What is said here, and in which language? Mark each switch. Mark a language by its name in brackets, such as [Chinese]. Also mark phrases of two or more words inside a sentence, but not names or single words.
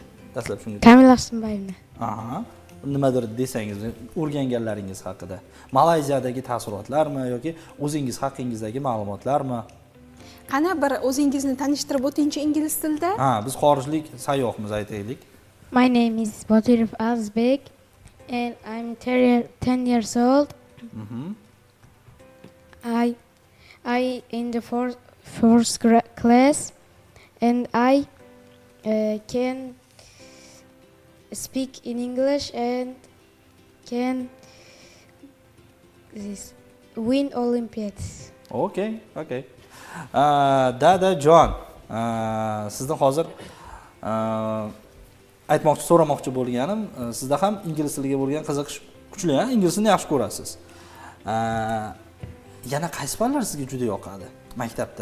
[Uzbek] Dastlab shunga. Kamil Ahsinboyevni. Nimadir desangiz, o'rganganlaringiz haqida. Malayziyadagi taassurotlarmi yoki o'zingiz haqingizdagi ma'lumotlarmi? Qana bir o'zingizni tanishtirib o'tingchi ingliz tilida? Biz xorijlik sayyohmiz, aytaylik. [English] My name is Botirov Azbek and I'm 10 years old. I in the fourth class and I can speak in English and can win Olympiads. Okay. [Uzbek] Dadajon, sizni hozir so'ramoqchi bo'lganim, sizda ham ingliz tiliga bo'lgan qiziqish kuchli, ingliz tilini yaxshi ko'rasiz. Yana qaysi fanlar sizga juda yoqadi maktabda?